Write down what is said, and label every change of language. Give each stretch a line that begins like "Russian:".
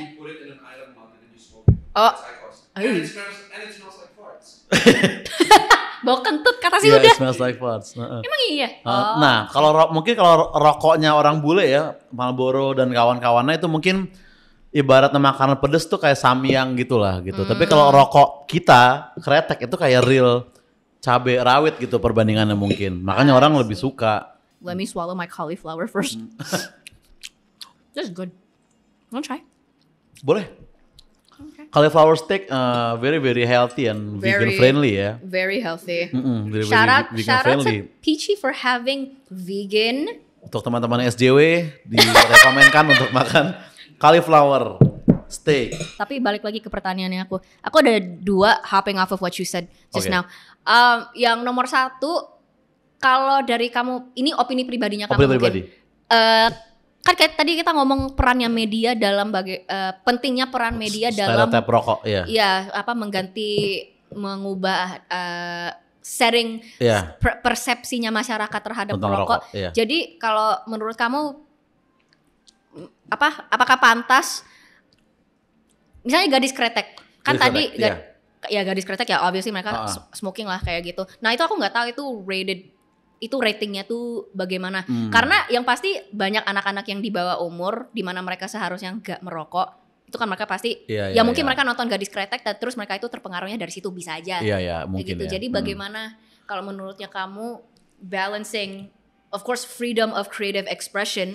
English: You put it in an iron lung and then you smoke it. That's IQOS. And it smells like farts.
Indonesian: Bau kentut kata sih udah.
English: It smells like farts.
Indonesian: Emang iya? Nah, mungkin kalau rokoknya orang bule ya, Marlboro dan kawan-kawannya itu mungkin ibaratnya makanan pedes tuh kayak samyang gitulah gitu. Tapi kalau rokok kita, Kretek itu kayak real cabai rawit gitu perbandingannya mungkin. Makanya orang lebih suka.
English: Let me swallow my cauliflower first. This is good. Wanna try?
Indonesian: Boleh. Okay.
English: Cauliflower steak very very healthy and vegan friendly ya. Very healthy. Shout out to Peachy for having vegan.
Indonesian: Untuk teman-teman SJW direkomendkan untuk makan cauliflower steak. Tapi balik lagi ke pertanyaannya aku. Aku ada dua
English: hopping off of what you said just now.
Indonesian: Yang nomor satu, kalau dari kamu, ini opini pribadinya kamu mungkin. Kan kayak tadi kita ngomong perannya media dalam pentingnya peran media dalam stereotip rokok, iya, mengubah setting persepsinya masyarakat terhadap rokok. Jadi kalau menurut kamu apakah pantas misalnya gadis kretek kan tadi gadis kretek ya obviously mereka smoking lah kayak gitu. Nah itu aku nggak tahu itu ratingnya tuh bagaimana. Karena yang pasti banyak anak-anak yang di bawah umur di mana mereka seharusnya nggak merokok. Itu kan mereka pasti mungkin mereka nonton gadis kretek dan terus mereka itu terpengaruhnya dari situ bisa aja. Mungkin gitu. Jadi bagaimana kalau menurutnya kamu balancing
English: of course freedom of creative expression.